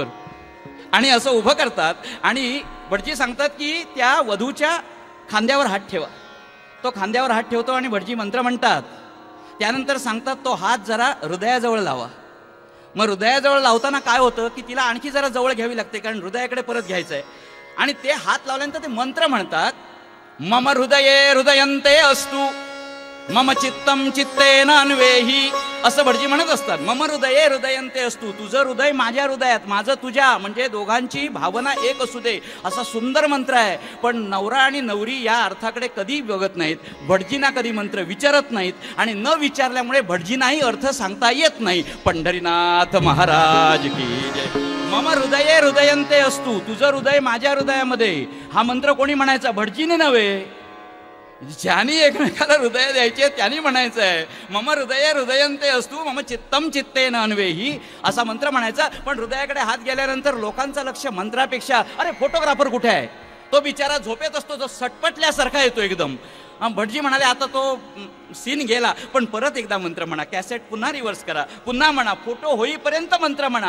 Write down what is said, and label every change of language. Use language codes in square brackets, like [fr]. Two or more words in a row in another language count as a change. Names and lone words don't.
[mr] आणि असं उभं करतात आणि भटजी सांगतात की त्या वधूच्या खांद्यावर हात ठेवा. तो खांद्यावर हात ठेवतो आणि भटजी मंत्र म्हणतात. त्यानंतर सांगतात तो हात जरा हृदयाजवळ लावा. मग हृदयाजवळ लावताना काय होतं की तिला आणखी जरा जवळ घ्यावी लागते, कारण हृदयाकडे परत घ्यायचं आहे. आणि ते हात लावल्यानंतर ते मंत्र म्हणतात, [sa] मम हृदये हृदयंते अस्तु मम चित्तम चित्तेन अन्वेही, [mr] असं भटजी म्हणत असतात. [sa] मम हृदये हृदयंते अस्तु, [mr] तुझं हृदय माझ्या हृदयात, माझं तुझ्या, म्हणजे दोघांची भावना एक असू दे, असा सुंदर मंत्र आहे. पण नवरा आणि नवरी या अर्थाकडे कधी बघत नाहीत, भटजींना कधी मंत्र विचारत नाहीत, आणि न विचारल्यामुळे भटजींनाही अर्थ सांगता येत नाही. [hi] पंढरीनाथ महाराज की जय. [sa] मम हृदये हृदयंते अस्तु, [mr] तुझं हृदय माझ्या हृदयामध्ये, हा मंत्र कोणी म्हणायचा? भटजीने नव्हे, ज्यांनी एकमेकाला हृदय द्यायचे त्यांनी म्हणायचं आहे. [sa] मम हृदय हृदयंते अस्तु मम चित्तम चित्तेन अन्वेही, [mr] असा मंत्र म्हणायचा. पण हृदयाकडे हात गेल्यानंतर लोकांचं लक्ष मंत्रापेक्षा, अरे फोटोग्राफर कुठे आहे, तो बिचारा झोपेत असतो, जो सटपटल्यासारखा येतो एकदम. भटजी म्हणाले आता तो सीन गेला, पण परत एकदा मंत्र म्हणा, कॅसेट पुन्हा रिव्हर्स करा, पुन्हा म्हणा, फोटो होईपर्यंत मंत्र म्हणा.